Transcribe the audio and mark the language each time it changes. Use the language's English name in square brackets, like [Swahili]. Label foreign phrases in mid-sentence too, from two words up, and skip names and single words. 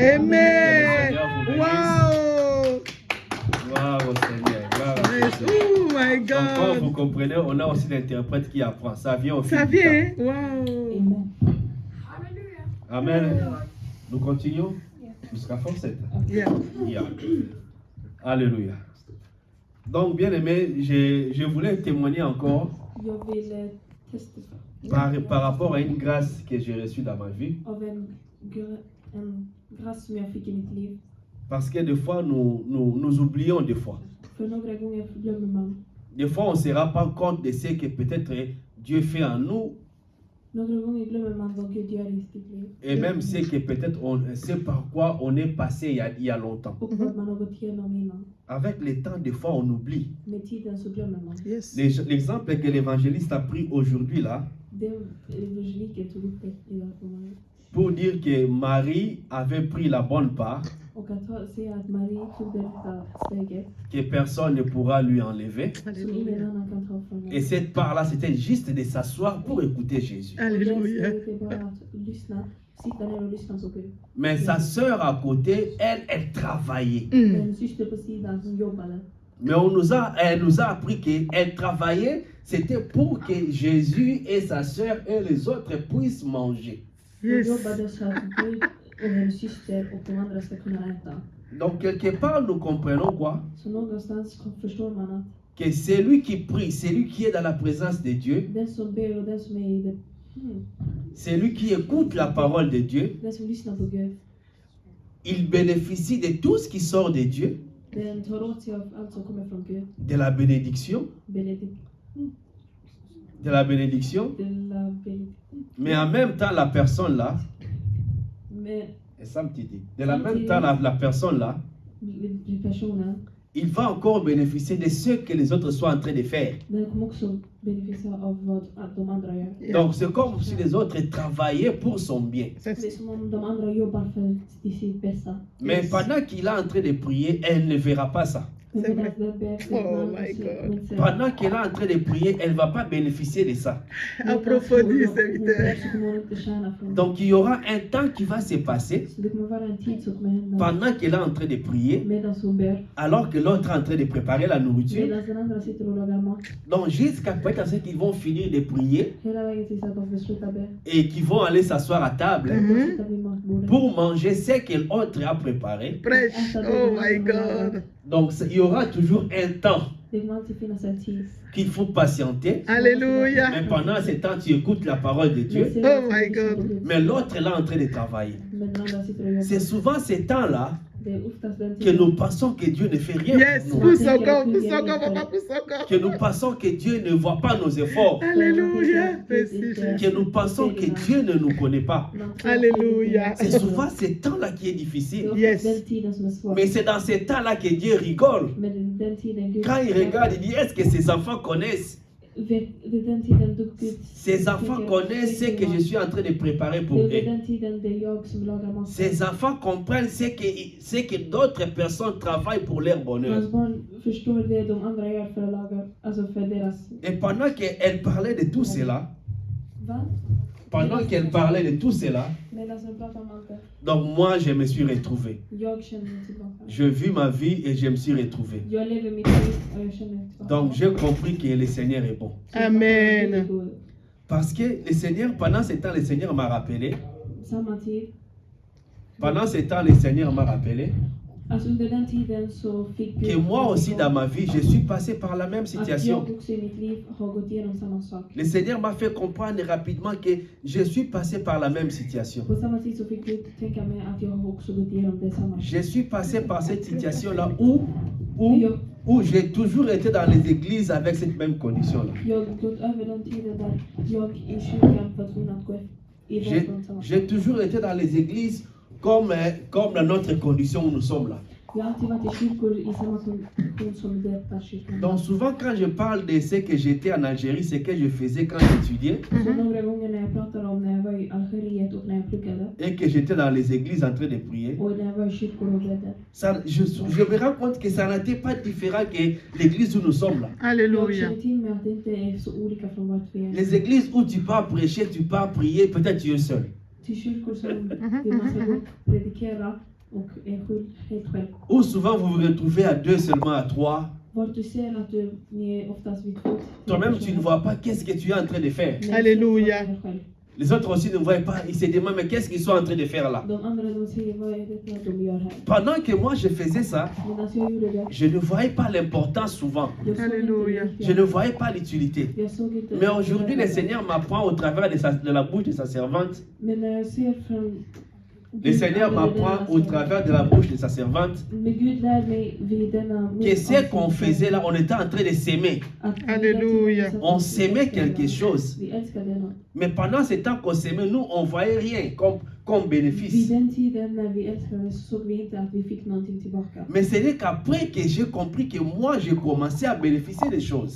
[English] Amen. Wow. Wow. [French] Waouh Seigneur. Gloire à [English] Yes. [French] Jésus. [English] Oh my [French] Donc comme vous [English] God. [French] comprenez, on a aussi l'interprète qui apprend. Ça vient au fil Ça du temps. vient. Wow. [English] Amen. Amen. [French] Nous continuons jusqu'à force. [English] Yeah. [French] Yeah. Alléluia. Donc, bien aimé, je voulais témoigner encore [Swedish] Jag vill testify [French] par rapport à une grâce que j'ai reçue dans ma vie. [Swedish] av en grâce som jag fick i mitt liv. [French] Parce que des fois, nous oublions des fois. [Swedish] För några gånger glömmer man. [French] Des fois, on ne se rend pas compte de ce que peut-être Dieu fait en nous [Swedish] Några gånger glömmer man vad Gud gör i sitt liv. [French] Et même c'est que peut-être on sait par quoi on est passé il y a longtemps. [Swedish] Och vad man har gått igenom innan. [French] Avec le temps, des fois, on oublie. [Swedish] Med tiden så glömmer man. [English] Yes. [French] L'exemple que l'évangéliste a pris aujourd'hui là, [Swedish] Det evangeliken tog upp det idag på morgonen. [French] pour dire que Marie avait pris la bonne part, [Swedish] Och att säga att Marie tog det rätta steget [French] que personne ne pourra lui enlever. [Swedish] som ingen [French] Alléluia. [Swedish] annan kan ta från [French] Et [Swedish] henne. [French] cette part-là, c'était juste de s'asseoir pour écouter Jésus. [Swedish] Och det [French] Alléluia. [Swedish] steget är bara att lyssna, sitta ner och lyssna på Gud. [French] Mais sa sœur à côté, elle travaillait. [Swedish] En syster på sidan som jobbade. [French] Mais elle nous a appris qu'elle travaillait, c'était pour que Jésus et sa sœur et les autres puissent manger. [Swedish] Hon [English] Yes. [Swedish] jobbade så att Gud och hennes syster och de andra ska kunna äta. [French] Donc, quelque part, nous comprenons quoi? [Swedish] Så någonstans förstår man att [French] Que celui qui prie, celui qui est dans la présence de Dieu, [Swedish] den som ber och den som är i det, [French] celui qui écoute la parole de Dieu, [Swedish] den som lyssnar på Gud, [French] il bénéficie de tout ce qui sort de Dieu, [Swedish] den tar åt sig av allt som kommer från Gud. [French] de la bénédiction, de la bénédiction, mais en même temps, la personne là, [Swedish] Men [French] et ça me dit, de la même temps, la personne là, [Swedish] personen, [French] il va encore bénéficier de ce que les autres sont en train de faire. [Swedish] den kommer också beneficia av vad att de andra gör. [French] Donc, c'est comme si les autres travaillaient pour son bien. [Swedish] Det är som om de andra jobbar för sitt bästa. [French] Mais pendant qu'il est en train de prier, elle ne verra pas ça. [Swedish] Men [French] C'est [Swedish] medan [French] vrai. [Swedish] den ber så [English] Oh [Swedish] man [English] my [Swedish] ser- [English] God. [Swedish] hon ser- [French] Pendant qu'elle est en train de prier, elle ne va pas bénéficier de ça. Approfondis, [Swedish] hon ber [French] serviteur. [Swedish] så kommer hon inte tjäna från det. [French] Donc, il y aura un temps qui va se passer [Swedish] Så det kommer vara en tid som kommer hända [French] pendant qu'elle est en train de prier, [Swedish] medan hon ber. [French] alors que l'autre est en train de préparer la nourriture. [Swedish] Medan den andra sitter och lagar mat. [French] Donc, jusqu'à peut-être à ce qu'ils vont finir de prier [Swedish] Hela vägen tills att de får sluta be. [French] et qu'ils vont aller s'asseoir à table [Swedish] De sitter vid matbordet. [French] pour manger ce que l'autre a préparé. Prêche. [English] Oh my God. [French] Donc, il y aura toujours un temps [Swedish] Det kommer alltid finnas en tid. [French] qu'il faut patienter. Alléluia. Mais pendant ce temps, tu écoutes la parole de [Swedish] Men [French] Dieu. [Swedish] sen- [English] Oh my God. [French] Mais l'autre est là en train de travailler. [Swedish] Men den andra sitter och jobbar. [French] C'est souvent ces temps-là [Swedish] Det är oftast den [French] que [Swedish] tiden. [French] nous pensons que Dieu ne fait rien [English] Yes. [French] pour nous. Pousse encore, pousse encore, papa, pousse encore. Que nous pensons que Dieu ne voit pas nos efforts. Alléluia. Merci, Jésus. Que nous pensons que Dieu ne nous connaît pas. Alléluia. C'est souvent ce temps-là qui est difficile. [English] Yes. [Swedish] Den tiden som är svår. [French] Mais c'est dans ces temps-là que Dieu rigole. [Swedish] Men den tiden Gud... [French] Quand il regarde, il dit, est-ce que ses enfants connaissent? [Swedish] Det är den tiden då Gud... [French] Ses enfants connaissent ce que je suis en train de préparer pour [Swedish] Det är [French] eux. [Swedish] den tiden det är jag som lagar mat. [French] Ses enfants comprennent ce que d'autres personnes travaillent pour leur bonheur. [Swedish] Hans barn förstår det de andra gör för att laga, alltså för deras... [French] Et pendant qu'elle parlait de tout cela, [Swedish] Va? [French] pendant qu'elle parlait de tout cela, [Swedish] Medan de pratar om allt det. [French] donc moi je me suis retrouvé. [Swedish] Jag känner mig tillbaka. [French] Je vis ma vie et je me suis retrouvé. [Swedish] Jag lever mitt liv och jag känner mig tillbaka. [French] Donc j'ai compris que le Seigneur est bon. [English] Amen. [French] Parce que le Seigneur, pendant ce temps, le Seigneur m'a rappelé. [Swedish] Samma tid. [French] Pendant ce temps, le Seigneur m'a rappelé [Swedish] Alltså under den tiden så fick [French] que moi aussi dans ma vie, je suis passé par la même [Swedish] att [French] situation. [Swedish] jag också i mitt liv har gått igenom samma sak. [French] Le Seigneur m'a fait comprendre rapidement que je suis passé par la même situation. [Swedish] På samma tid så fick Gud tänka mig att jag har också gått igenom detsamma. [French] Je suis passé par cette situation-là où j'ai toujours été dans les églises avec cette même condition-là. [Swedish] Jag har gått över den tiden där jag i kyrkan var tvungen att gå i väg från samma [French] J'ai toujours été dans les églises comme dans notre condition où nous sommes là. [Swedish] Jag har alltid varit i kyrkor i samma kondition som detta kyrkan. [French] Donc souvent quand je parle de ce que j'étais en Algérie, ce que je faisais quand j'étudiais, [Swedish] Så några gånger när jag pratar om när jag var i Algeriet och när jag pluggade [French] et que j'étais dans les églises en train de prier, [Swedish] och när jag var i kyrkor och bedde. [French] je me rends compte que ça n'était pas différent que l'église où nous sommes là. [Swedish] Jag [French] Alléluia. [Swedish] känner till mig att det inte är så olika från vart vi är. [French] Les églises où tu pars prêcher, tu pars prier, peut-être tu es seul. [Swedish] Till kyrkor som vill man ska gå och predikera och är helt själv. [French] Ou souvent vous vous retrouvez à deux seulement, à trois. [Swedish] Vart du ser att ni är oftast vid två. [French] Toi-même tu ne vois pas qu'est-ce que tu es en train de faire. [Swedish] Men [French] Alléluia. [Swedish] du ser själv. [French] Les autres aussi ne voient pas, ils se demandent mais qu'est-ce qu'ils sont en train de faire là. [Swedish] De andra de säger vad är det de gör här? [French] Pendant que moi je faisais ça, [Swedish] Medan jag gjorde det. [French] je ne voyais pas l'importance souvent. [Swedish] Jag såg [French] Alléluia. [Swedish] inte [French] Je ne voyais pas l'utilité. [Swedish] Jag såg inte. [French] Mais aujourd'hui, le Seigneur m'apprend au travers de la bouche de sa servante [Swedish] Men när jag ser från [French] Le Seigneur m'apprend au travers de la bouche de sa servante [Swedish] Men Gud lär mig vid denna [French] que ce qu'on faisait là, on était en train de s'aimer. Alléluia. On s'aimait quelque chose. [Swedish] Vi älskade något. [French] Mais pendant ce temps qu'on s'aimait, nous, on voyait rien comme [Swedish] Vid [French] bénéfice. [Swedish] den tiden när vi älskade så såg vi inte att vi fick någonting tillbaka. [French] Mais ce n'est qu'après que j'ai compris que moi, j'ai commencé à bénéficier des choses.